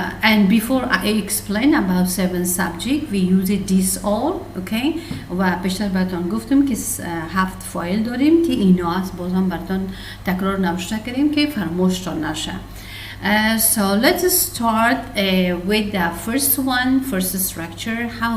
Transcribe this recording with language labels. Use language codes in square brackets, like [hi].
[en] And before I explain about 7 subject we use it this all, okay? [fa] و بیشتر براتون گفتم که 7 فایل داریم که اینا است، بازم براتون تکرار نوشته کردیم که فراموش نشه. [en] So let's start with the first one, first structure.